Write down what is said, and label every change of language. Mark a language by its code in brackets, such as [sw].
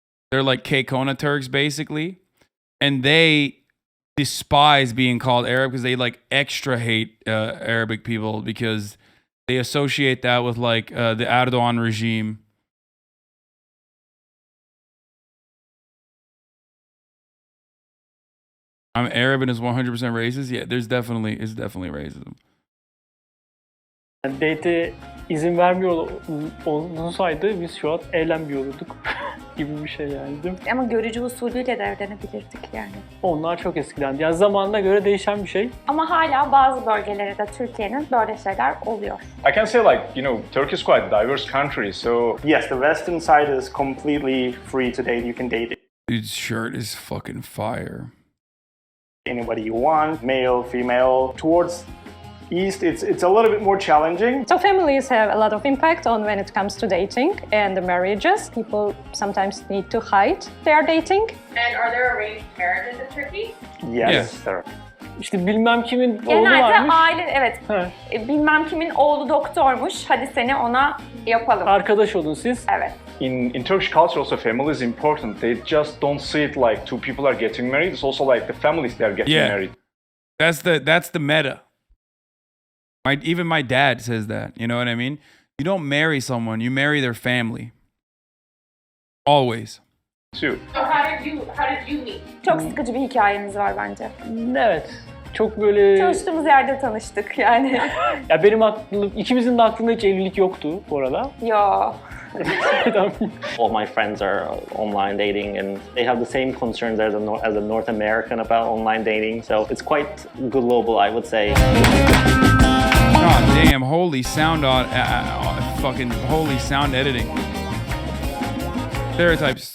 [en] They're like Keikona Turks, basically. And they despise being called Arab because they like extra hate Arabic people because they associate that with like the Erdogan regime. I'm Arab and is 100% racist. Yeah, it's definitely racism. [tr] Date'e izin vermiyor olsaydı biz şu an evlenmiyor olurduk gibi bir şey yani, değil mi? Ama görücü usulüyle de evlenebilirdik yani. Onlar çok eskiden. Yani zamanına göre değişen bir şey. Ama hala bazı bölgelerde de Türkiye'nin böyle şeyler oluyor. [en] I can say Turkey is quite a diverse country, so yes, the western side is completely free to date. You can date Dude's shirt is fucking fire. anybody you want, male, female. Towards East, it's a little bit more challenging. So families have a lot of impact on when it comes to dating and the marriages. People sometimes need to hide their dating. And are there arranged marriages in Turkey? Yes, sir. [tr] İşte bilmem kimin oğlu Genelde varmış. aile, evet. Ha. Bilmem kimin oğlu doktormuş. Hadi seni ona yapalım. Arkadaş olun siz. Evet. [en] In Turkish culture also family is important. They just don't see it like two people are getting married. It's also like the families they are getting married. That's the meta. Even my dad says that. You know what I mean? You don't marry someone, you marry their family. Always. Too. So how did you meet? [tr] Çok sıkıcı bir hikayemiz var bence. Evet. Çok böyle... Çalıştığımız yerde tanıştık yani. Ya benim ikimizin de aklında hiç evlilik yoktu bu arada. Yo. [en] All my friends are online dating and they have the same concerns as a North American about online dating. So it's quite global, I would say. God damn, holy sound fucking holy sound editing. Stereotypes.